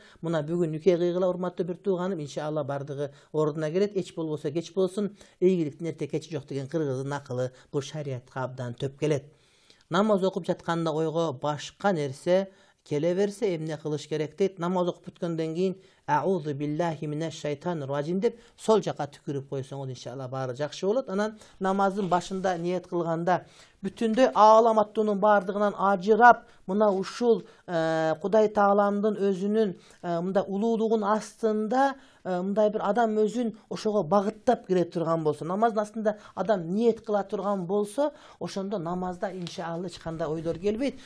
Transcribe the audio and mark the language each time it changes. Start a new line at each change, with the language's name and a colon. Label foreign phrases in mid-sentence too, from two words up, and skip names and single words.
Kyrgyz: Мына бүгүн нике кыйгыла, урматтуу бир тууганым. Иншалла бардыгы ордуна келет. Эч болбосо кеч болсун. Ийгиликтин эрте кечи жок деген кыргыздын акылы бул шариатка абдан төп келет. Намаз окуп жатканда ойго башка нерсе келе берсе эмне кылыш керек дейт. Намаз окуп бүткөндөн кийин
Arabic: أعوذ بالله من الشيطان الرجيم
Kyrgyz: деп сол жака түкүрүп койсоңуз иншалла баары жакшы болот. Анан намаздын башында ниет кылганда бүтүндөй ааламаттуунун баардыгынан ажырап, мына ушул Кудай Тааламдын өзүнүн мындай улуулугунун астында мындай бир адам өзүн ошого багыттап кире турган болсо, намаздын астында адам ниет кыла турган болсо, ошондо намазда иншалла эч кандай ойлор келбейт.